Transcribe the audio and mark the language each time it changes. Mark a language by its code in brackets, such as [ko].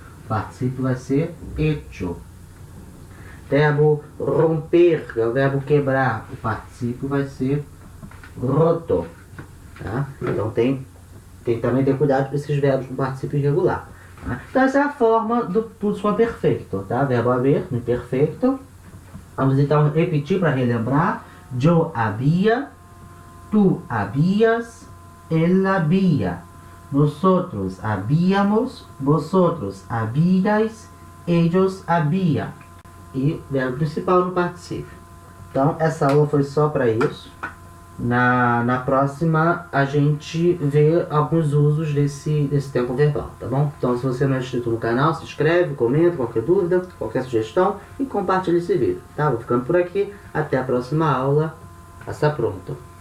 [pt] O particípio vai ser hecho. Verbo romper, que é o verbo quebrar, o particípio vai ser roto. Tá? Então tem também ter cuidado com esses verbos no particípio irregular. Tá? Então essa é a forma do plusquamperfeito, tá? Verbo haver no imperfeito. Vamos então repetir para relembrar. [es] Yo había, tú habías, él había, nosotros habíamos, vosotros habíais, ellos habían. [pt] E verbo principal no particípio. Então, essa aula foi só para isso. Na próxima, a gente vê alguns usos desse tempo verbal, tá bom? Então, se você não é inscrito no canal, se inscreve, comenta, qualquer dúvida, qualquer sugestão e compartilha esse vídeo, tá? Vou ficando por aqui. Até a próxima aula. [es] Hasta pronto.